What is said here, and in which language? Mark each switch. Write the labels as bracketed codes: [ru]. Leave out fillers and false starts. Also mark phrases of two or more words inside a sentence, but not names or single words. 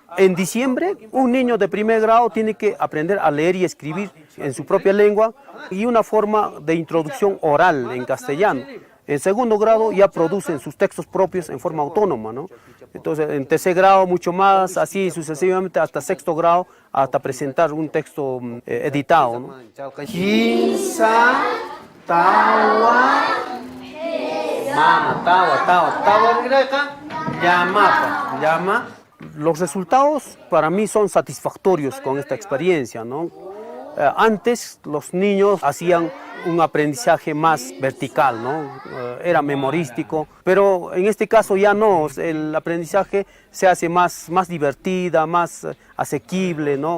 [es] En diciembre, un niño de primer grado tiene que aprender a leer y escribir en su propia lengua y una forma de introducción oral en castellano. En segundo grado ya producen sus textos propios en forma autónoma, ¿no? Entonces, en tercer grado mucho más, así sucesivamente hasta sexto grado, hasta presentar un texto editado, ¿no? [qu] Quinza, Tawa, mama, tawa, llama. [es] Los resultados para mí son satisfactorios con esta experiencia, ¿no? Antes los niños hacían un aprendizaje más vertical, ¿no? Era memorístico, pero en este caso ya no, el aprendizaje se hace más divertida, más asequible, ¿no?